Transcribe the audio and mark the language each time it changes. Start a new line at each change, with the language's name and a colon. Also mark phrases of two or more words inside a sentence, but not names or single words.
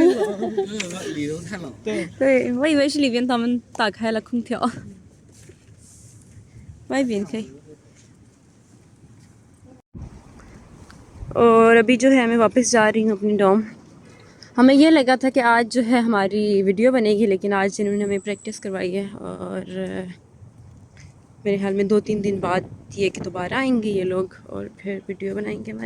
Chinese: 里头太冷。对，我以为是里边他们打开了空调，外边可以。
Hindi: और अभी जो है मैं वापस जा रही हूँ अपनी डॉम। हमें ये लगा था कि आज जो है हमारी वीडियो बनेगी, लेकिन आज इन्होंने हमें प्रैक्टिस करवाई है। और मेरे ख्याल में 2-3 दिन बाद ये कि दोबारा आएंगे ये लोग और फिर वीडियो बनाएंगे हमारी।